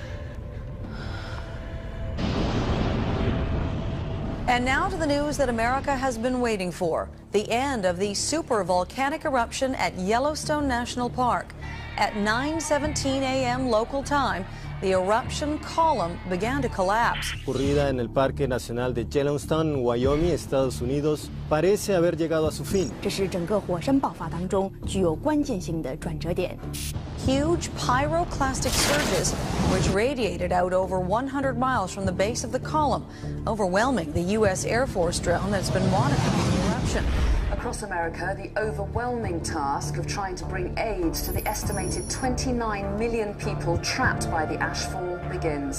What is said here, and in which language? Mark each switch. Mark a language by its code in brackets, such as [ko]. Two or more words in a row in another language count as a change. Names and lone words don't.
[en] And now to the news that America has been waiting for. The end of the supervolcanic eruption at Yellowstone National Park. At 9:17 a.m. local time, the eruption column began to collapse. [es] Ocurrida en el Parque Nacional de Yellowstone, Wyoming, Estados Unidos, parece haber llegado a su fin. [zh] 这是整个火山爆发当中具有关键性的转折点。 [en] Huge pyroclastic surges, which radiated out over 100 miles from the base of the column, overwhelming the U.S. Air Force drone that's been monitoring the eruption. A Across America, the overwhelming task of trying to bring aid to the estimated 29 million people trapped by the ashfall begins.